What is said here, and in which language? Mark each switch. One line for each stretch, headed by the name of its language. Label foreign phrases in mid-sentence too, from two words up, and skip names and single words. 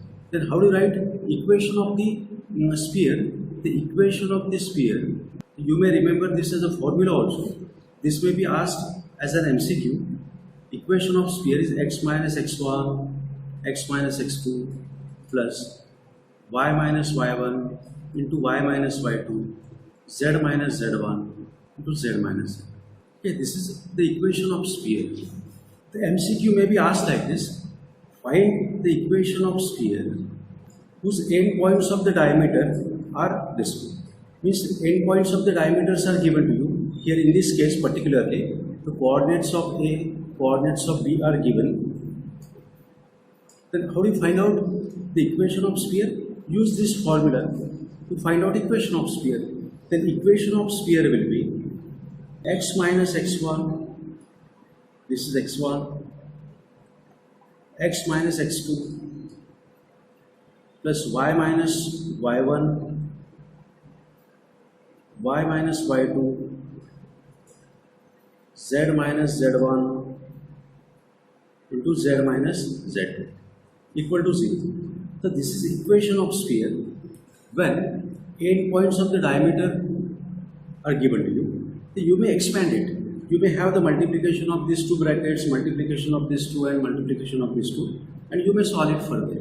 English: Then how do you write equation of the sphere? The equation of the sphere, you may remember this as a formula also. This may be asked as an MCQ. Equation of sphere is x minus x1, x minus x2 plus y minus y1 into y minus y2, z minus z1 into z minus z. Okay, this is the equation of sphere. The MCQ may be asked like this. Find the equation of sphere whose end points of the diameter are this way. Means end points of the diameters are given to you. Here in this case particularly, the coordinates of A, coordinates of B are given. Then how do you find out the equation of sphere? Use this formula to find out equation of sphere. Then equation of sphere will be x minus x1, this is x1, x minus x2 plus y minus y1, y minus y2, z minus z1 into z minus z2 equal to 0. So this is equation of sphere when end points of the diameter are given to you. So you may expand it. You may have the multiplication of these two brackets, multiplication of these two and multiplication of these two, and you may solve it further.